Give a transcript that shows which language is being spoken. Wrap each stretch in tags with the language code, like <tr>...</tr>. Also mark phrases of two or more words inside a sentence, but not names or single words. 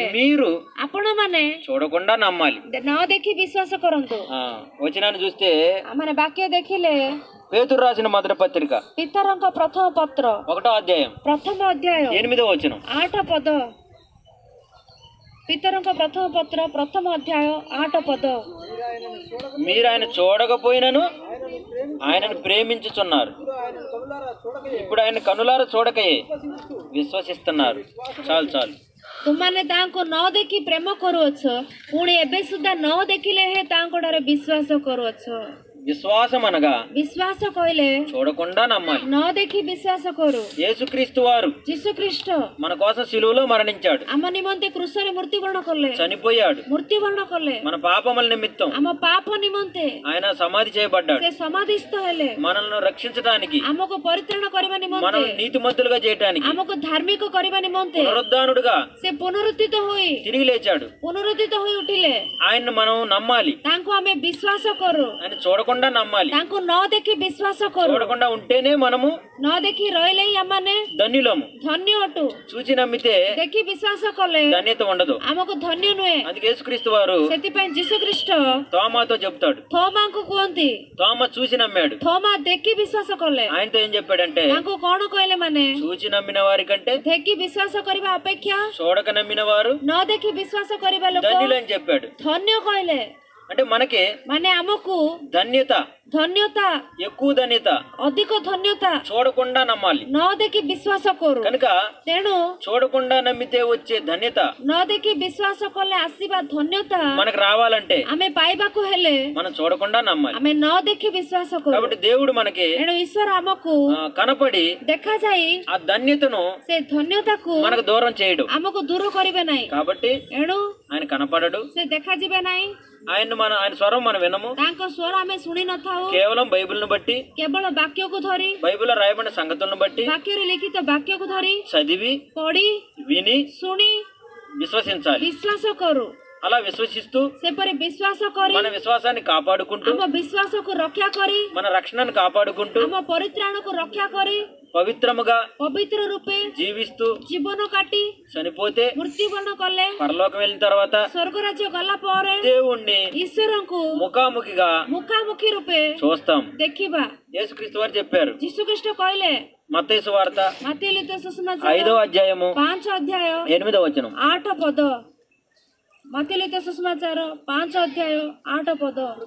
<te>మీరు</te> <or>ଆପଣମାନେ</or> <te>చూడకుండా నమ్మాలి.</te> <or>ନ ଦେଖି ବିଶ୍ୱାସ କରନ୍ତୁ.</or> <te>వచనాన్ని చూస్తే</te> <or>ମାନେ ବାକ୍ୟ ଦେଖିଲେ</or> <te>పేతురు రాసిన మొదటి పత్రిక</te> <or>ପିତରଙ୍କ ପ୍ରଥମ ପତ୍ର</or> <te>1వ అధ్యాయం</te> <or>ପ୍ରଥମ ଅଧ୍ୟାୟ</or> <te>8వ వచనం.</te> <or>8 ପଦ. ପିତରଙ୍କ ପ୍ରଥମ ପତ୍ର ପ୍ରଥମ ଅଧ୍ୟାୟ 8 ପଦ.</or> <te>మీరు ఆయన చూడకపోయినను ఆయనను ప్రేమించుచున్నారు. ఇప్పుడు ఆయన కనులారా చూడకయే విశ్వసిస్తున్నారు. చాలు చాలు.</te> <or>ତୁମାନେ ତାଙ୍କୁ ନ ଦେଖି ପ୍ରେମ କରୁଅଛ, ପୁଣି ଏବେ ସୁଦ୍ଧା ନ ଦେଖିଲେ ହେ ତାଙ୍କ ଠାରେ ବିଶ୍ୱାସ କରୁଅଛ.</or> <te>విశ్వాసం అనగా</te> <or>ବିଶ୍ୱାସ କହିଲେ</or> <te>చూడకుండా నమ్మాలి.</te> <or>ନ ଦେଖି ବିଶ୍ୱାସ କରୁ।</or> <te>యేసుక్రీస్తు వారు</te> <or>ଯୀଶୁଖ୍ରୀଷ୍ଟ</or> <te>మన కోసం సిలువలో మరణించాడు,</te> <or>ଆମ నిମନ୍ତେ କୃଷରେ ମୃତ୍ୟୁବରଣ କଲେ,</or> <te>చనిపోయాడు.</te> <or>ମୃତ୍ୟୁବରଣ କଲେ।</or> <te>మన పాపముల నిమిత్తం</te> <or>ଆମ ପାପ ନିମନ୍ତେ</or> <te>ఆయన సమాధి చేయబడ్డాడు.</te> <or>ସେ ସମାଧିସ୍ଥ ହେଲେ,</or> <te>మనల్ని రక్షించడానికి,</te> <or>ଆମକୁ ପରିତ୍ରାଣ କରିବା ନିମନ୍ତେ,</or> <te>మనం నీతిమంతులుగా చేయడానికి,</te> <or>ଆମକୁ ଧାର୍ମିକ କରିବା ନିମନ୍ତେ</or> <te>పునరుద్ధానుడుగా</te> <or>ସେ ପୁନରୁଦ୍ଧିତ ହୋଇ</or> <te>తిరిగి లేచాడు.</te> <or>ଉଠିଲେ।</or> <te>ఆయన్ని మనం నమ్మాలి,</te> <or>ତାଙ୍କୁ ଆମେ ବିଶ୍ୱାସ କରୁ।</or> <te>ఆయన చూడకుండా నమ్మాలి.</te> <or>ତାଙ୍କୁ ନ ଦେଖି ବିଶ୍ୱାସ କରୁ।</or> <te>చూడకుండా ఉంటేనే మనము</te> <or>ନ ଦେଖି ରହିଲେ ହିଁ ଆମମାନେ</or> <te>ధన్యులము.</te> <or>ଧନ୍ୟ ଅଟୁ।</or> <te>చూచి నమ్మితే</te> <or>ଦେଖି ବିଶ୍ୱାସ କଲେ</or> <te>ధన్యత ఉండదు.</te> <or>ଆମକୁ ଧନ୍ୟ ନୁହେଁ।</or> <te>అందుకే యేసుక్రీస్తు వారు</te> <or>ସେଥିପାଇଁ ଯୀଶୁଖ୍ରୀଷ୍ଟ</or> <te>తోమాతో చెప్తాడు,</te> <or>ଥୋମାଙ୍କୁ କୁହନ୍ତି,</or> <te>తోమ చూసి నమ్మాడు.</te> <or>ଥୋମା ଦେଖି ବିଶ୍ୱାସ କଲେ।</or> <te>ఆయనతో ఏం చెప్పాడంటే,</te> <or>ତାଙ୍କୁ କଣ କହିଲେ ମାନେ</or> <te>చూచి నమ్మిన వారి కంటే</te> <or>ଦେଖି ବିଶ୍ୱାସ କରିବା ଅପେକ୍ଷା</or> <te>చూడక నమ్మిన వారు</te> <or>ନ ଦେଖି ବିଶ୍ୱାସ କରିବା ଲୋକ</or> <te>ధన్యులని చెప్పాడు.</te> <or>ଧନ୍ୟ କହିଲେ।</or> <te>అంటే మనకి</te> <or>ମାନେ ଆମକୁ</or> <te>ధన్యత,</te> <or>ଧନ୍ୟତା,</or> <te>ఎక్కువ ధన్యత</te> <or>ଅଧିକ ଧନ୍ୟତା</or> <te>చూడకుండా నమ్మాలి.</te> <or>ନ ଦେଖି ବିଶ୍ୱାସ କରୁ।</or> <te>కనుక</te> <or>ତେଣୁ</or> <te>చూడకుండా నమ్మితే వచ్చే ధన్యత</te> <or>ନ ଦେଖି ବିଶ୍ୱାସ କଲେ ଆସିବା ଧନ୍ୟତା</or> <te>మనకు రావాలంటే</te> <or>ଆମେ ପାଇବାକୁ ହେଲେ</or> <te>మనం చూడకుండా నమ్మాలి.</te> <or>ଆମେ ନ ଦେଖି ବିଶ୍ୱାସ କରୁ।</or> <te>కాబట్టి దేవుడు మనకి</te> <or>ତେଣୁ ଈଶ୍ୱର ଆମକୁ</or> <te>కనపడి</te> <or>ଦେଖାଯାଇ</or> <te>ఆ ధన్యతను</te> <or>ସେ ଧନ୍ୟତାକୁ</or> <te>మనకు దూరం చేయడు.</te> <or>ଆମକୁ ଦୂର କରିବେ ନାହିଁ।</or> <te>కాబట్టి</te> <or>ଏଣୁ</or> <te>ఆయన కనపడడు,</te> <or>ସେ ଦେଖାଯିବେ ନାହିଁ।</or> <te>ఆయన స్వరం మనం వినము.</te> <or>ତାଙ୍କ ସ୍ୱର ଆମେ ଶୁଣି ନଥାଉ।</or> <te>కేవలం బైబిల్ను బట్టి,</te> <or>କେବଳ ବାକ୍ୟକୁ ଧରି,</or> <te>బైబిల్లో రాయబడిన సంగతులను బట్టి</te> <or>ବାକ୍ୟରେ ଲିଖିତ ବାକ୍ୟକୁ ଧରି</or> <te>చదివి</te> <or>ପଢି</or> <te>విని</te> <or>ଶୁଣି</or> <te>విశ్వసించాలి.</te> <or>ବିଶ୍ୱାସ କରୁ।</or> <te>అలా విశ్వసిస్తూ</te> <or>ସେପରି ବିଶ୍ୱାସ କରି</or> <te>మన విశ్వాసాన్ని కాపాడుకుంటూ,</te> <or>ଆମ ବିଶ୍ୱାସକୁ ରକ୍ଷା କରି,</or> <te>మన రక్షణను కాపాడుకుంటూ,</te> <or>ଆମ ପରିତ୍ରାଣକୁ ରକ୍ଷା କରି,</or> <te>పవిత్రముగా</te> <or>ପବିତ୍ର ରୂପେ</or> <te>జీవిస్తూ</te> <or>ଜୀବନ କାଟି</or> <te>చనిపోతే</te> <or>ମୃତ୍ୟୁବରଣ କଲେ,</or> <te>పరలోకం వెళ్ళిన తర్వాత</te> <or>ସ୍ୱର୍ଗ ରାଜ୍ୟ ଗଲା ପରେ</or> <te>దేవుణ్ణి</te> <or>ଈଶ୍ୱରଙ୍କୁ</or> <te>ముఖాముఖిగా</te> <or>ମୁଖାମୁଖି ରୂପେ</or> <te>చూస్తాం.</te> <or>ଦେଖିବା।</or> <te>యేసుక్రీస్తు వారు చెప్పారు,</te> <or>ଯୀଶୁଖ୍ରୀଷ୍ଟ କହିଲେ,</or> <te>మత్తయి సువార్త</te> <or>ମାଥିଉ ଲିଖିତ ସୁସମାଚାର</or> <te>5వ అధ్యాయము</te> <or>5 ଅଧ୍ୟାୟ</or> <te>8వ వచనం.</te> <or>8 ପଦ। ମାଥିଉ ଲିଖିତ ସୁସମାଚାର 5 ଅଧ୍ୟାୟ 8 ପଦ।</or>